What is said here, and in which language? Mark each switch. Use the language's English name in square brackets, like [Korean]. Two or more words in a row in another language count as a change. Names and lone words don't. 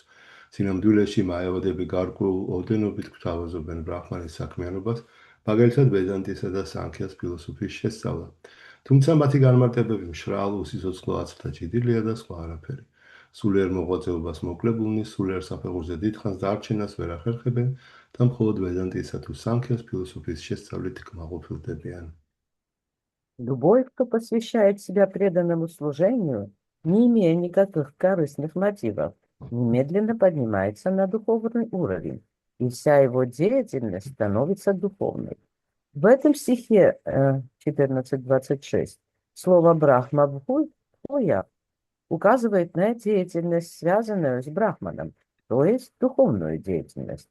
[Georgian] სინამდვილეში მაევადები გარკვეულ ოდენობით გვთავაზობენ ბრაჰმანის საქმიანობას, მაგალითად ვედანტისა და სანქიას ფილოსოფიის შესწავლა. თუმცა მათი განმარტებები მშრალ, უსიცოცხლო აწმთა ჭიდილია და სხვა არაფერი. სულიერ მოღვაწეობას მოკლებულნი სულიერ საფეხურზე დიდხანს დარჩენას ვერ ახერხებენ და მხოლოდ ვედანტისა თუ სანქიას ფილოსოფიის შესწავლით კმაყოფილდებიან. [Russian] Любой, кто посвящает себя преданному служению, не имея никаких корыстных мотивов, немедленно поднимается на духовный уровень, и вся его деятельность становится духовной. В этом стихе 14:26 слово [Sanskrit] «ब्रह्म भूय» [Russian] указывает на деятельность, связанную с брахманом, то есть духовную деятельность.